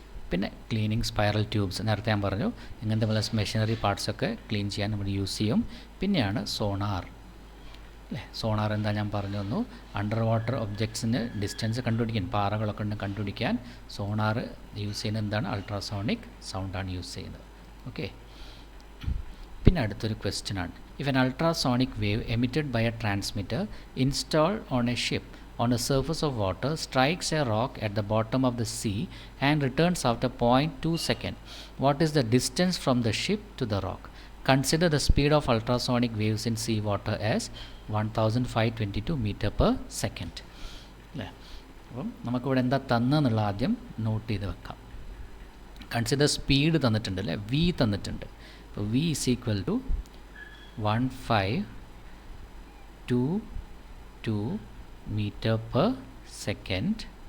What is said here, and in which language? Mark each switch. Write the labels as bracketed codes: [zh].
[ml] പിന്നെ cleaning spiral tubes, നേരത്തെ ഞാൻ പറഞ്ഞു, ഇങ്ങനത്തെ പല മെഷീനറി പാർട്സൊക്കെ ക്ലീൻ ചെയ്യാൻ നമ്മൾ യൂസ് ചെയ്യും. പിന്നെയാണ് സോണാർ അല്ലേ. സോണാർ എന്താ ഞാൻ പറഞ്ഞു തന്നു, അണ്ടർ വാട്ടർ ഒബ്ജക്ട്സിന് ഡിസ്റ്റൻസ് കണ്ടുപിടിക്കാൻ, പാറകളൊക്കെ ഉണ്ട് കണ്ടുപിടിക്കാൻ സോണാർ യൂസ് ചെയ്യുന്നത് എന്താണ്, അൾട്രാസോണിക് സൗണ്ടാണ് യൂസ് ചെയ്യുന്നത്. ഓക്കെ, പിന്നെ അടുത്തൊരു ക്വസ്റ്റ്യനാണ്, [en] If an ultrasonic wave emitted by a transmitter installed on a ship on a surface of water strikes a rock at the bottom of the sea and returns after 0.2 seconds, what is the distance from the ship to the rock? Consider the speed of ultrasonic waves in sea water as 1522 meter per second. [ml] അല്ലേ, അപ്പം നമുക്കിവിടെ എന്താ തന്നെന്നുള്ള ആദ്യം not ചെയ്ത് വെക്കാം. Consider speed തന്നിട്ടുണ്ട് അല്ലേ, V തന്നിട്ടുണ്ട്. അപ്പോൾ [en] V is equal to 1522 metre per second.